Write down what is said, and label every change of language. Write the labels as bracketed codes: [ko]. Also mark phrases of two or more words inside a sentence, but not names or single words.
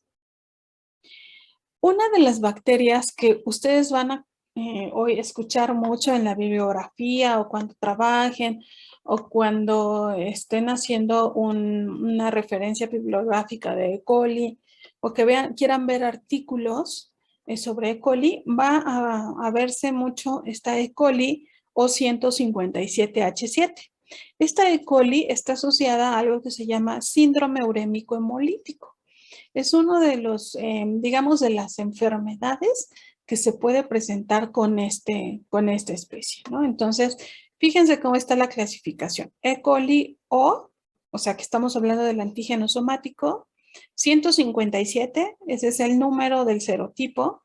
[es] Una de las bacterias que ustedes van a hoy escuchar mucho en la bibliografía o cuando trabajen o cuando estén haciendo una referencia bibliográfica de E. coli o que quieran ver artículos sobre E. coli, va a verse mucho esta E. coli o 157H7. Esta E. coli está asociada a algo que se llama síndrome urémico hemolítico. Es uno de los, digamos, de las enfermedades que se puede presentar con esta especie, ¿no? Entonces, fíjense cómo está la clasificación. E. coli o sea que estamos hablando del antígeno somático, 157, ese es el número del serotipo.